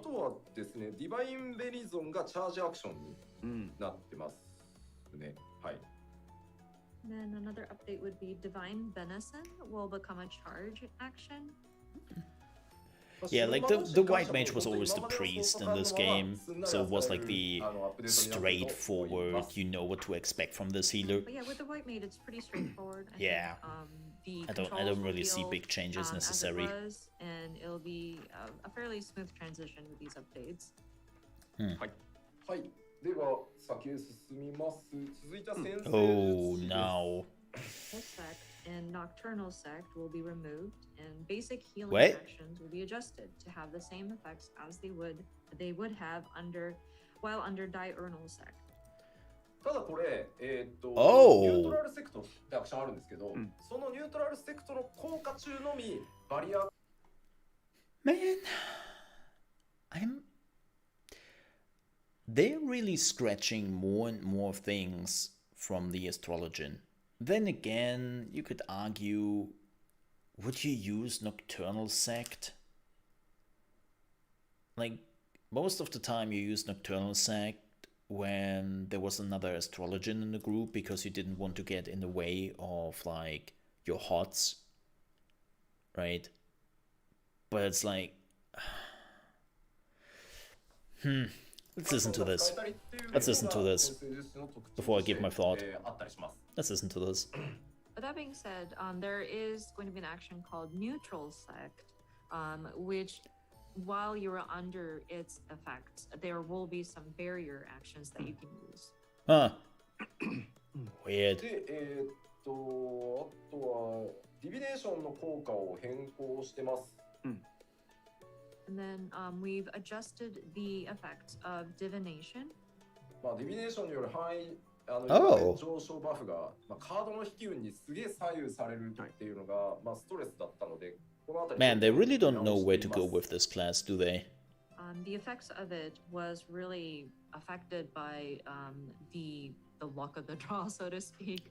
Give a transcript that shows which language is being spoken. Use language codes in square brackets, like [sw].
[ja] とはですね、ディバインベリゾンがチャージアクションにうん。なってますね。はい。 [en] Then another update would be Divine Benison will become a charge action. yeah, like the white mage was always the priest in this game, so it was like the straightforward, you know what to expect from this healer. But yeah, with the white mage, it's pretty straightforward. I Yeah. Think, I don't controls will really see feel, big changes as it necessary. was, and it'll be a fairly smooth transition with these updates. [ja] はい。では、先へ進みます。続いては先生 [en] Oh no. Full sect and nocturnal sect will be removed, and basic healing What? actions will be adjusted to have the same effects as they would have while under diurnal sect. [ja] ただこれ、 Oh ニュートラルセクトってアクションあるんですけど、んそのニュートラルセクトの効果中のみバリア [en] Man, they're really scratching more and more things from the astrologian. Then again, you could argue, would you use Nocturnal Sect? like most of the time you use Nocturnal Sect when there was another astrologian in the group because you didn't want to get in the way of like your HOTS, right? But it's like, let's listen to this. Let's listen to this before I give my thought. Let's listen to this. But that being said, there is going to be an action called Neutral Sect, which, while you're under its effects, there will be some barrier actions that you can use. Huh. Weird. [ja] で、あとはディビネーションの効果を変更してます。 [en] And then we've adjusted the effects of divination. [ja] まあディビネーションによる範囲上昇バフが、カードの引き運にすげえ左右されるっていうのが、ストレスだったので、このあたり [en] Man, they really don't know where to go with this class, do they? The effects of it was really affected by the luck of the draw, so to speak.